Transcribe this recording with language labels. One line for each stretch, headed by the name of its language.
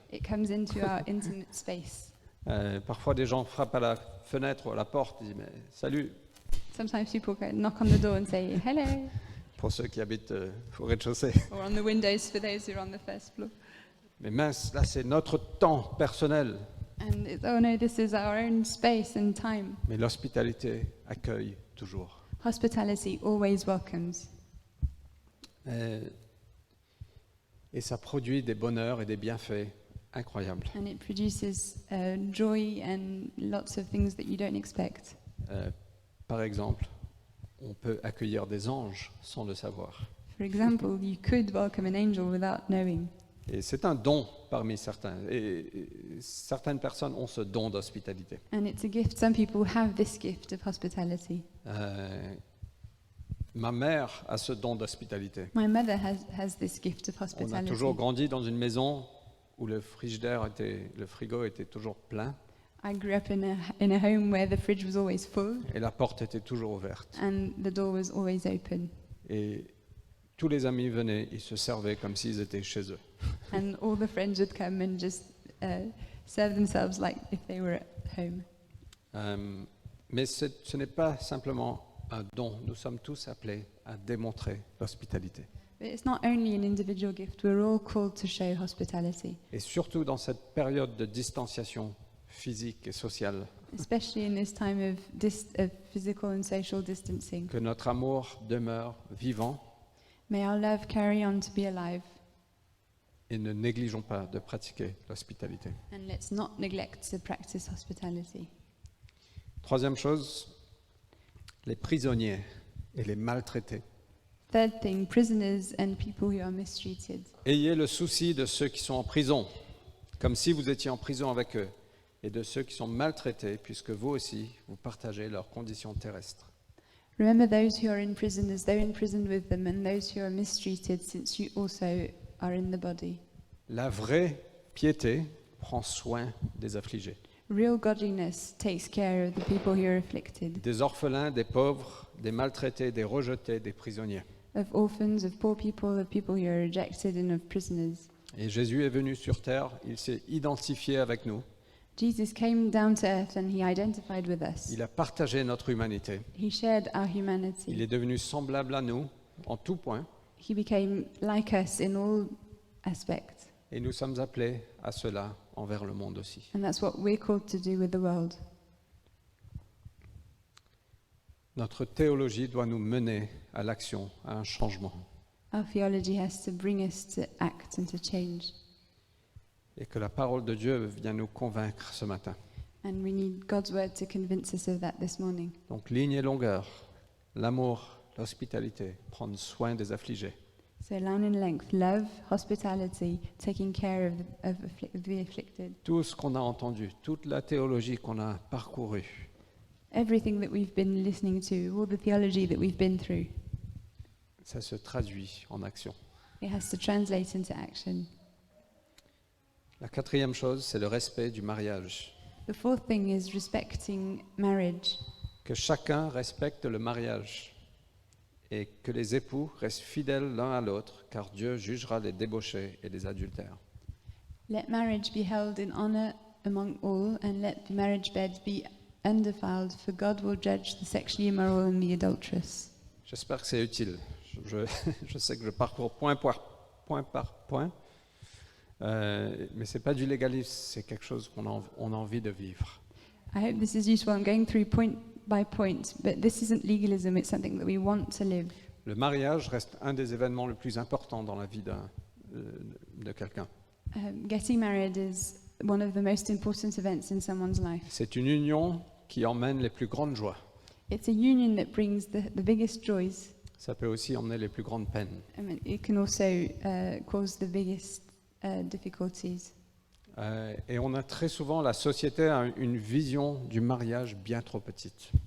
English: It comes into our intimate space.
French: Parfois, des gens frappent à la fenêtre ou à la porte, ils disent mais, salut,
English: Sometimes people knock on the door and say hello,
French: pour ceux qui habitent au rez-de-chaussée.
English: or on the windows for those who are on the first floor.
French: Mais mince, là c'est notre temps personnel.
English: And it's, oh no, this is our own space and time.
French: Mais l'hospitalité accueille toujours.
English: Hospitality always welcomes.
French: Et ça produit des bonheurs et des bienfaits incroyables.
English: And it produces joy and lots of things that you don't expect.
French: Par exemple, on peut accueillir des anges sans le savoir.
English: For example, you could welcome an angel without knowing.
French: Et c'est un don parmi certains. Et certaines personnes ont ce don d'hospitalité.
English: And it's a gift. Some people have this gift of hospitality.
French: Ma mère a ce don d'hospitalité.
English: My mother has this gift of
French: On a
English: hospitality.
French: toujours grandi dans une maison où le frigo était toujours plein
English: I grew up in a home where the fridge was always full
French: et la porte était toujours ouverte.
English: and the door was always open.
French: Et tous les amis venaient, ils se servaient comme s'ils étaient chez eux.
English: And all the friends would come and just serve themselves like if they were at home.
French: Mais ce n'est pas simplement un don. Nous sommes tous appelés à démontrer l'hospitalité.
English: But it's not only an individual gift, we're all called to show hospitality,
French: Et surtout dans cette période de distanciation physique et sociale,
English: especially in this time of physical and social distancing.
French: que notre amour demeure vivant
English: May our love carry on to be alive,
French: et ne négligeons pas de pratiquer l'hospitalité.
English: and let's not neglect to practice hospitality.
French: Troisième chose, les prisonniers et les maltraités.
English: Third thing, prisoners and people who are mistreated.
French: Ayez le souci de ceux qui sont en prison, comme si vous étiez en prison avec eux, et de ceux qui sont maltraités, puisque vous aussi, vous partagez leurs conditions terrestres.
English: Remember those who are in prison as though imprisoned with them, and those who are mistreated, since you also are in the body.
French: La vraie piété prend soin des affligés,
English: Real godliness takes care of the people who are afflicted,
French: des orphelins, des pauvres, des maltraités, des rejetés, des prisonniers.
English: of orphans, of poor people who are rejected, and of prisoners.
French: Et Jésus est venu sur terre, il s'est identifié avec nous,
English: Jesus came down to earth and he identified with us.
French: il a partagé notre humanité,
English: He shared our
French: il
English: humanity.
French: est devenu semblable à nous en tout point,
English: He became like us in all aspects.
French: et nous sommes appelés à cela envers le monde aussi.
English: And that's what we're called to do with the world.
French: Notre théologie doit nous mener à l'action, à un changement.
English: Our theology has to bring us to act and to change.
French: Et que la parole de Dieu vienne nous convaincre ce matin.
English: And we need God's word to convince us of that this morning.
French: Donc ligne et longueur, l'amour, l'hospitalité, prendre soin des affligés.
English: So line and length, love, hospitality, taking care of the afflicted.
French: Tout ce qu'on a entendu, toute la théologie qu'on a parcourue,
English: Everything that we've been listening to, all the theology that we've been through,
French: ça se traduit en action.
English: it has to translate into action.
French: La quatrième chose, c'est le respect du mariage.
English: The fourth thing is respecting marriage.
French: que chacun respecte le mariage et que les époux restent fidèles l'un à l'autre, car Dieu jugera les débauchés et les adultères.
English: Let marriage be held in honor among all, and let the marriage bed be undefiled, for God will judge the sexually immoral and the adulterous.
French: J'espère que c'est utile. Je sais que je parcours point par point, mais ce n'est pas du légalisme, c'est quelque chose qu'on a envie de vivre.
English: I hope this is useful. I'm going through point by point, but this isn't legalism, it's something that we want to live.
French: Le mariage reste un des événements les plus importants dans la vie de quelqu'un.
English: Getting married is one of the most important events in someone's life.
French: C'est une union qui emmène les plus grandes joies.
English: It's a union that brings the biggest joys.
French: Ça peut aussi emmener les plus grandes peines.
English: I mean, it can also cause the biggest difficulties.
French: Et on a très souvent, la société a une vision du mariage bien trop petite.